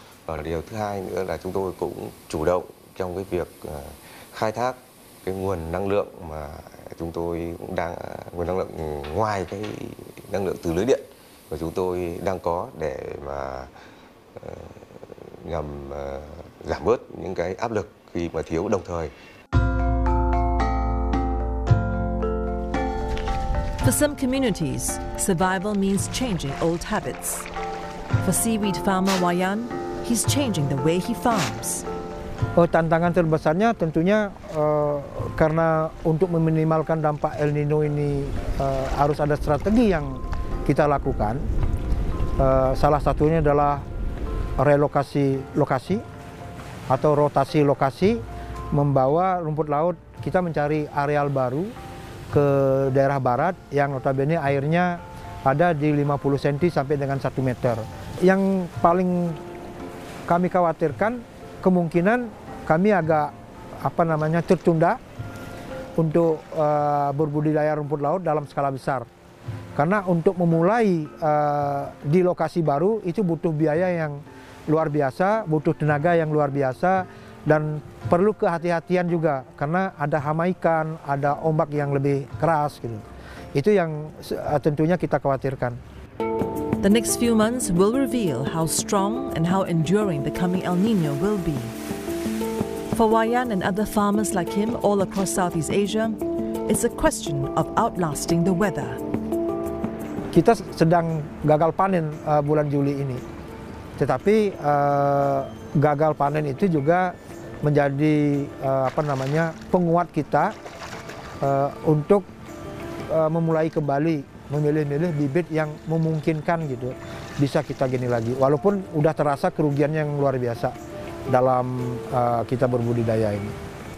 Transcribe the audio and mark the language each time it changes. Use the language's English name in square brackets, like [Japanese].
[Vietnamese] Và điều thứ hai nữa là chúng tôi cũng chủ động trong cái việc khai thác cái nguồn năng lượng mà chúng tôi cũng đang, nguồn năng lượng ngoài cái năng lượng từ lưới điện mà chúng tôi đang có để mà nhằm giảm bớt những cái áp lực khi mà thiếu đồng thời. [English] For some communities, survival means changing old habits. For seaweed farmer Wayan, he's changing the way he farms. [Indonesian] Tantangan terbesarnya tentunya karena untuk meminimalkan dampak El Nino ini harus ada strategi yang kita lakukan. Salah satunya adalah relokasi lokasi atau rotasi lokasi, membawa rumput laut kita mencari areal baru ke daerah barat yang notabene airnya ada di 50 cm sampai dengan 1 meter. Yang paling kami khawatirkan, kemungkinan kami agak tertunda untuk berbudidaya rumput laut dalam skala besar. Karena untuk memulai di lokasi baru itu butuh biaya yang luar biasa, butuh tenaga yang luar biasa, dan perlu kehati-hatian juga karena ada hama ikan, ada ombak yang lebih keras gitu. Itu yang tentunya kita khawatirkan. [English] The next few months will reveal how strong and how enduring the coming El Nino will be. For Wayan and other farmers like him all across Southeast Asia, it's a question of outlasting the weather. [Indonesian] Kita sedang gagal panen bulan Juli ini. Tetapi gagal panen itu juga menjadi penguat kita untuk memulai kembali memilih-milih bibit yang memungkinkan gitu bisa kita gini lagi, walaupun udah terasa kerugian yang luar biasa dalam kita berbudidaya ini.